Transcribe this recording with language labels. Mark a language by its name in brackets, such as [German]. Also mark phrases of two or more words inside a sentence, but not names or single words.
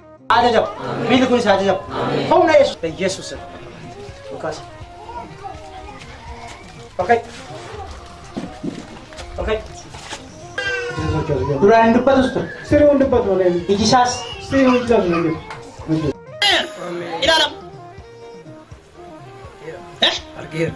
[Oromo] Ajajam. Bili kunis ajajam. Humna Yesus. Yesus. Lukas. Okay. Okay. Duraan dubbatu ture. Sirriin dubbatu malee. Iji isaas. Sirriin dubbatu malee. Ilaalam. Argeera.